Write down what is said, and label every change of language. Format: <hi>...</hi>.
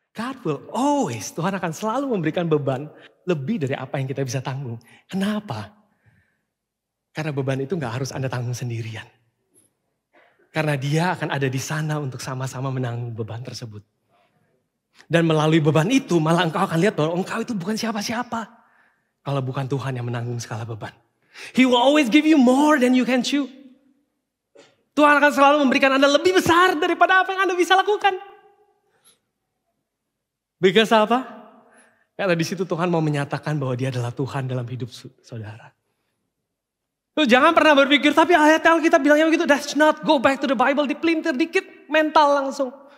<en>God will always,</en> <id>Tuhan akan selalu memberikan beban lebih dari apa yang kita bisa tanggung. Kenapa? Karena beban itu gak harus Anda tanggung sendirian. Karena dia akan ada di sana untuk sama-sama menanggung beban tersebut. Dan melalui beban itu malah engkau akan lihat bahwa engkau itu bukan siapa-siapa. Kalau bukan Tuhan yang menanggung segala beban.</id> <en>He will always give you more than you can chew.</en> <id>Tuhan akan selalu memberikan Anda lebih besar daripada apa yang Anda bisa lakukan.</id> <en>Because</en> <id>apa? Karena di situ Tuhan mau menyatakan bahwa dia adalah Tuhan dalam hidup saudara. Jangan pernah berpikir, tapi ayat Alkitab bilangnya begitu.</id> <en>That's not, go back to the Bible,</en> <id>dipelintir dikit, mental langsung.</id>